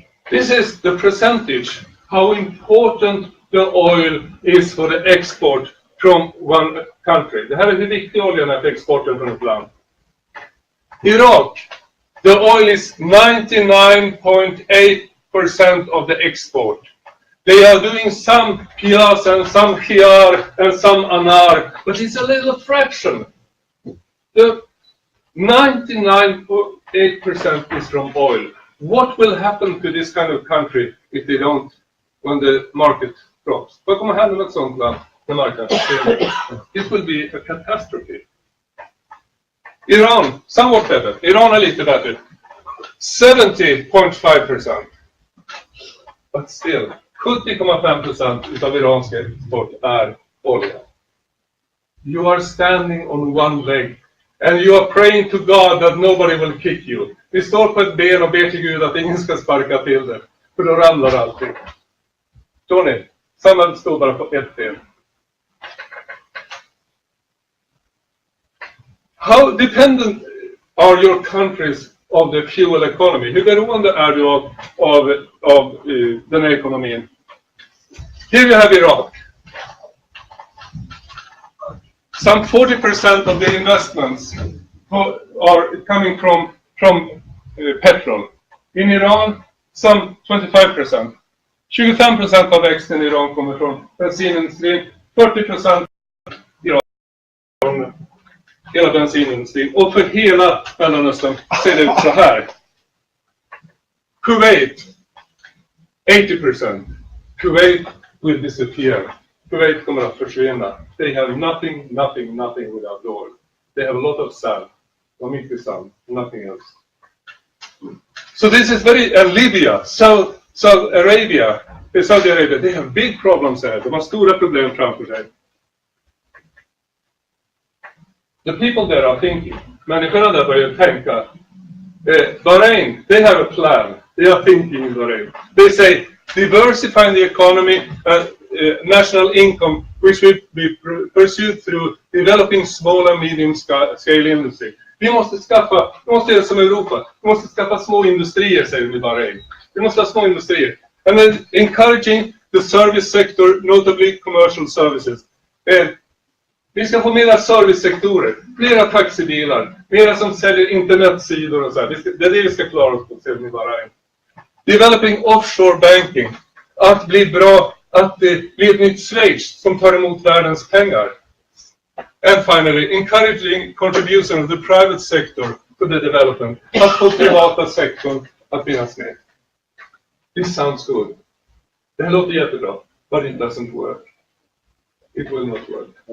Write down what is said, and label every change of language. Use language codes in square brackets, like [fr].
[en] This is the percentage, how important the oil is for the export from one country. [sv] Det här är hur viktig oljan är för exporten från ett land. [en] Irak, the oil is 99.8% of the export. They are doing some piyas and some khiyar and some anar, but it's a little fraction. The 99.8% is from oil. What will happen to this kind of country if they don't, when the market drops? [sv] Vad kommer hända med ett sånt land när marknaden försvinner? [en] It will be a catastrophe. Iran, somewhat better. [sv] Iran är lite bättre. [en] 70.5%. But still, [sv] 70,5% utav iransk export är olja. [en] You are standing on one leg. And you are praying to God that nobody will kick you. [sv] Vi står på ett ben och ber till Gud att ingen ska sparka till det. För då ramlar allting. Förstår ni? Samhället står bara på ett ben. [en] How dependent are your countries of the fuel economy? [sv] Hur beroende är du av den här ekonomin? [en] Here you have Iraq. Some 40% of the investments are coming from petrol. In Iran, some 25%. [sv] 25% av växten i Iran kommer från bensinindustrin. 40% från hela bensinindustrin. Och för hela Mellanöstern ser det ut så här. Kuwait, 80%. [en] Kuwait will disappear. [sv] Kuwait kommer att försvinna. [en] They have nothing without oil. They have a lot of sand. [sv] De har mycket sand. [en] Nothing else. So this is Libya, Saudi Arabia, they have big problems there. [sv] De har stora problem framför sig. [en] The people there are thinking. [sv] Människorna där börjar tänka. [en] Bahrain, they have a plan. They are thinking in Bahrain. They say, diversifying the economy, national income, which will be pursued through developing small and medium scale industry. [sv] Vi måste göra som Europa. Vi måste skaffa små industrier, säger vi bara. Vi måste ha små industrier. [en] And then encouraging the service sector, notably commercial services. [sv] Vi ska få mera servicesektorer, flera taxibilar, mera som säljer internetsidor och så här. Det är det vi ska klara oss på, säger vi bara. [en] Developing offshore banking. [sv] Att bli bra, att bli ett nytt Schweiz som tar emot världens pengar. [en] And finally, encouraging contribution of the private sector to the development. [sv] Att få privata sektorn att finnas med. [en] This sounds good. [sv] Det här låter jättebra, [en] but it doesn't work. It will not work.